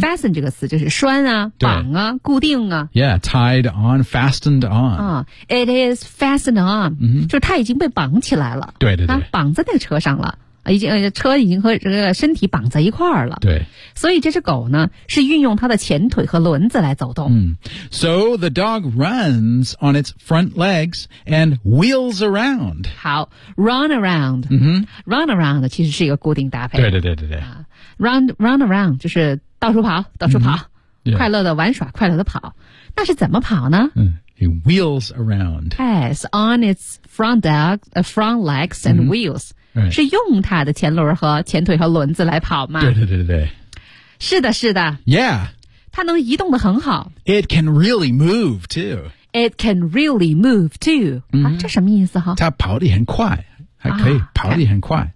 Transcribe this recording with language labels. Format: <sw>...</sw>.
<zh>fasten 这个词就是拴啊绑啊固定啊。</zh> <en>Yeah, tied on, fastened on.、 It is fastened on,、 mm-hmm.</en> <zh>就是他已经被绑起来了。对对对。绑在那个车上了。已经车已经和这个身体绑在一块儿了。对，所以这只狗呢是运用它的前腿和轮子来走动。</zh> <en>嗯、so the dog runs on its front legs and wheels around. 好 ，run around、 mm-hmm.。</en> <zh>run around 其实是一个固定搭配。对对对对对。 run around 就是到处跑，到处跑， mm-hmm.</zh> <en>yeah.</en> <zh>快乐的玩耍，快乐的跑。那是怎么跑呢？</zh> <en>嗯。It wheels around. Yes, on its front legs and、mm-hmm. wheels.、 Right.</en> <zh>是用它的前轮和前腿和轮子来跑吗？对对对对。是的是的。</zh> <en>Yeah.</en> <zh>它能移动得很好。</zh> <en>It can really move too. It can really move too.、 Mm-hmm.</en> <zh>啊、这什么意思哈？它跑得很快。还可以、啊、跑得很快。</zh>